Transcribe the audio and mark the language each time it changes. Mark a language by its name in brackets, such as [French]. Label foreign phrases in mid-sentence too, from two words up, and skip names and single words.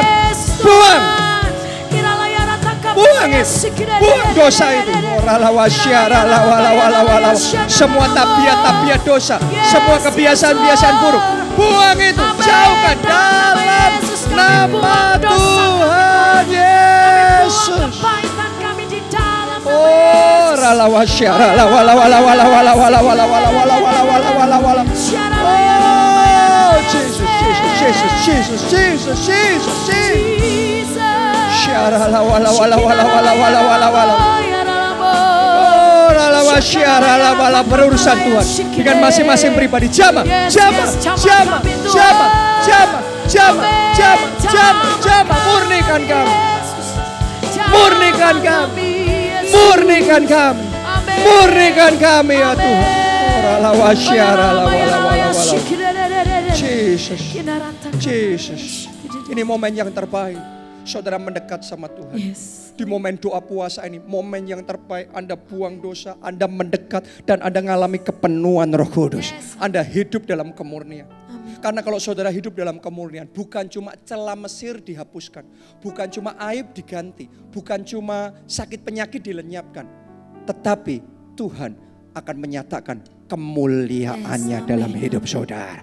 [Indonesian] Buang. Buang itu. Buang dosa itu. Semua tabiat-tabiat dosa. Semua kebiasaan-kebiasaan buruk. Buang itu. Jauhkan dalam nama Tuhan Yesus. Oh, ralawasya, ralawala. Oh, Jesus, Jesus, Jesus, Jesus, Jesus, Jesus, Jesus. Syaralawala. Oh, ralawasya, ralawala, berurusan Tuhan dengan masing-masing pribadi. Jama. Murnikan kami. Murnikan kami. Murnikan kami. Murnikan kami ya Tuhan. Jesus. Jesus. Ini momen yang terbaik. Saudara mendekat sama Tuhan. Di momen doa puasa ini, momen yang terbaik. Anda buang dosa, Anda mendekat dan Anda mengalami kepenuhan Roh Kudus. Anda hidup dalam kemurnian. Karena kalau saudara hidup dalam kemurnian, bukan cuma celah Mesir dihapuskan, bukan cuma aib diganti, bukan cuma sakit penyakit dilenyapkan, tetapi Tuhan akan menyatakan kemuliaannya dalam hidup saudara.